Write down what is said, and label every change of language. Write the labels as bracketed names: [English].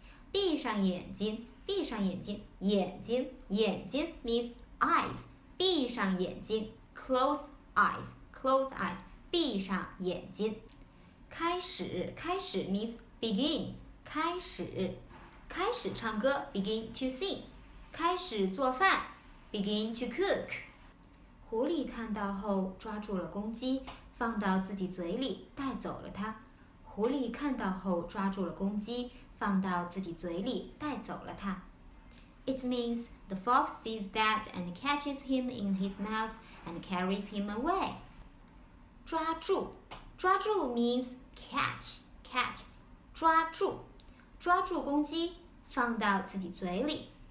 [Chinese] 闭上眼睛眼睛 [English] means eyes. [Chinese] 闭上眼睛 [English] close eyes. [Chinese] 闭上眼睛。 [English] 开始 means begin. [Chinese] 开始唱歌 [English] begin to sing. [Chinese] 开始做饭 [English] begin to cook. [Chinese] 狐狸看到后抓住了公鸡，放到自己嘴里带走了它。狐狸看到后抓住了公鸡，放到自己嘴里带走了它。 [English] It means the fox sees that and catches him in his mouth and carries him away. 抓住 means catch. [Chinese] 抓住公鸡，放到自己嘴里。